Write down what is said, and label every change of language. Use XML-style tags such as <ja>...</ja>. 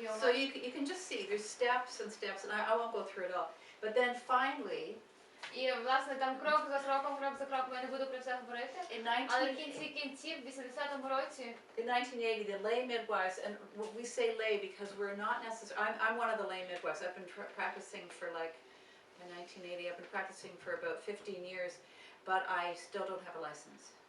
<en>So you can just see there's steps and steps, and I won't go through it all. But then finally,</en> <uk>І, власне, там крок за кроком, я не буду про це говорити. Але в кінці кінців, в 80-му році,</uk> <en>in 1980, the lay midwives, and we say lay because we're not necessarily, I'm one of the lay midwives. I've been practicing for like, in 1980, I've been practicing for about 15 years, but I still don't have a license.</en>